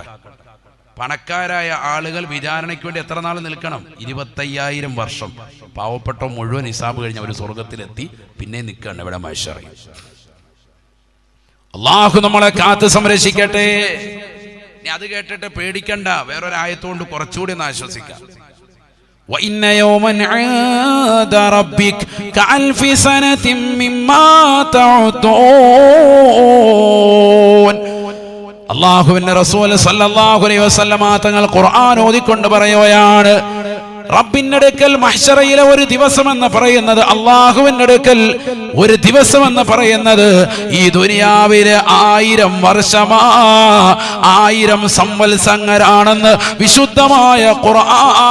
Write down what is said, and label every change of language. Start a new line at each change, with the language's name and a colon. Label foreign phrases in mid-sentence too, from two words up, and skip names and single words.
Malayalam: പണക്കാരായ ആളുകൾ വിചാരണയ്ക്ക് വേണ്ടി എത്ര നാൾ നിൽക്കണം? 25,000 വർഷം. പാവപ്പെട്ട മുഴുവൻ ഹിസാബ് കഴിഞ്ഞ് അവർ സ്വർഗത്തിലെത്തി പിന്നെ നിൽക്കണം ഇവിടെ മഹ്ശറിൽ. അല്ലാഹു നമ്മളെ കാത്ത് സംരക്ഷിക്കട്ടെ. ഇനി അത് കേട്ടിട്ട് പേടിക്കണ്ട, വേറൊരായത്തുകൊണ്ട് കുറച്ചുകൂടി ഒന്ന് ആശ്വസിക്കാം.
Arabic: وَإِنَّ يَوْمًا عِندَ رَبِّكَ كَأَلْفِ سَنَةٍ مِّمَّا تَعُدُّونَ.
Malayalam: അല്ലാഹുവിന്റെ റസൂൽ
Arabic: صلى الله عليه وسلم
Malayalam: തങ്ങൾ ഖുർആൻ ഓതിക്കൊണ്ട് പറയുകയാണ്, റബ്ബിന്റെ അടുക്കൽ മഹ്ശറയിലെ ഒരു ദിവസം എന്ന് പറയുന്നത്, അല്ലാഹുവിന്റെ അടുക്കൽ ഒരു ദിവസം എന്ന് പറയുന്നത് ഈ ദുനിയാവിലെ 1000 വർഷമാ, 1000 സംവത്സരങ്ങളാണെന്ന് വിശുദ്ധമായ ഖുർആൻ.